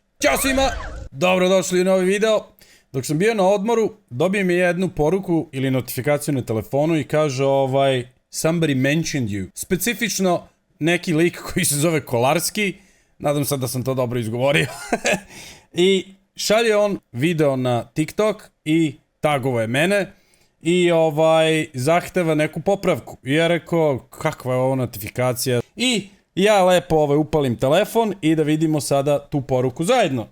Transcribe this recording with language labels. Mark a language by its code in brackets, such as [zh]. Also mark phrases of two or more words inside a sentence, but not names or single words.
[sr] Ćao svima, dobrodošli u novi video. Dok sam bio na odmoru, dobijem je jednu poruku ili notifikaciju na telefonu i kaže [en] somebody mentioned you. [sr] Specifično neki lik koji se zove Kolarski, nadam se da sam to dobro izgovorio. I šalje on video na TikTok i tagovo je mene i zahteva neku popravku. I ja rekao, kakva je ovo notifikacija? I ja lepo upalim telefon i da vidimo sada tu poruku zajedno.